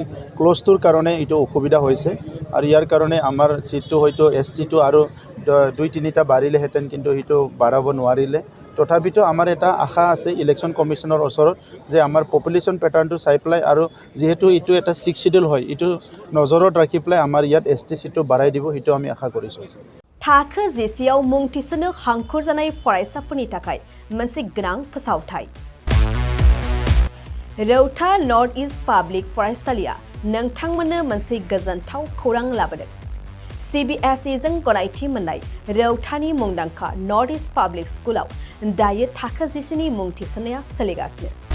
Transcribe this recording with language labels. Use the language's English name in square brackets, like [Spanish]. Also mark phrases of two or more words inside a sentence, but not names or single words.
[Assamese] ক্লোজটোৰ কাৰণে এইটো অসুবিধা হৈছে আৰু ইয়াৰ কাৰণে আমাৰ সিটটো হয়তো ST-টো আৰু 2-3টা বাঢ়িলেহেঁতেন কিন্তু হেতু বাঢ়াব নোৱাৰিলে তথাপিতো আমাৰ এটা আশা আছে ইলেকশ্যন কমিশনৰ ওচৰত যে আমাৰ [English] population pattern [Assamese] চাই পেলাই আৰু যেহেতু এইটো এটা 6 শিডিউল হয় এইটো নজৰত ৰাখি পেলাই আমাৰ ইয়াত ST সিটটো বাঢ়াই দিব হেতু আমি আশা কৰিছোঁ [Bodo] थाखो जेसेयाव मुं थिसननो हांखुर जानाय फरायसाफोरनि थाखाय मोनसे गोनां फोसावथाय रौता नर्थ इस्ट पाब्लिक फरायसालिया नोंथांमोननो मोनसे गोजोनथाव खौरां लाबोदों CBSE जों गनायथि मोननाय रौतानि मुंदांखा नर्थ इस्ट पाब्लिक स्कुलाव दायो थाखो जेसेनि मुं थिसननाया सोलिगासिनो